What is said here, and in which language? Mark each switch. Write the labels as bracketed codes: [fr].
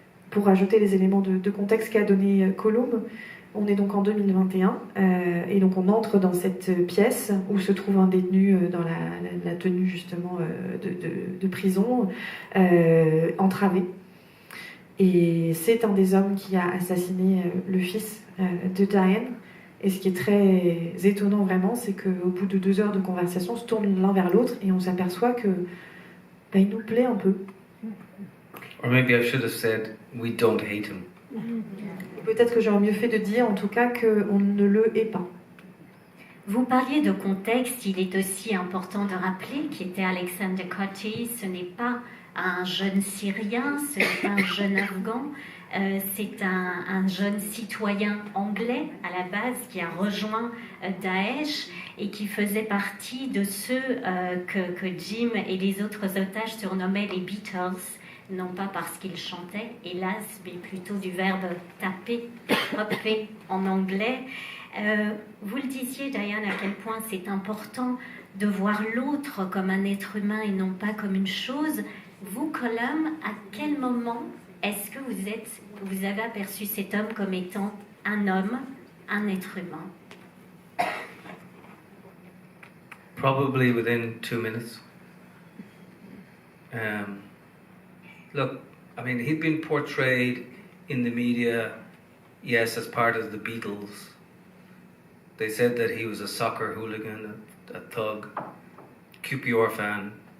[fr] Pour ajouter les éléments de contexte qu'a donné Colombe, on est donc en 2021, et donc on entre dans cette pièce où se trouve un détenu dans la tenue justement de prison, entravé. Et c'est un des hommes qui a assassiné le fils de Diane. Et ce qui est très étonnant vraiment, c'est qu'au bout de 2 heures de conversation, on se tourne l'un vers l'autre et on s'aperçoit que il nous plaît un peu. [en] Or maybe I should have said, we don't hate him. [fr] Et peut-être que j'aurais mieux fait de dire en tout cas qu'on ne le hait pas. Vous parliez de contexte, il est aussi important de rappeler qu'était Alexander Coté, ce n'est pas un jeune Syrien, ce n'est pas un jeune Afghan, c'est un jeune citoyen anglais à la base qui a rejoint Daesh et qui faisait partie de ceux que Jim et les autres otages surnommaient les Beatles, non pas parce qu'ils chantaient, hélas, mais plutôt du verbe taper, hopper en anglais. Vous le disiez, Diane, à quel point c'est important de voir l'autre comme un être humain et non pas comme une chose. Vous, Colum, à quel moment est-ce que vous avez aperçu cet homme comme étant un homme, un être humain? [en] Probably within 2 minutes. Look, I mean, he'd been portrayed in the media, yes, as part of the Beatles. They said that he was a soccer hooligan, a thug, QPR fan.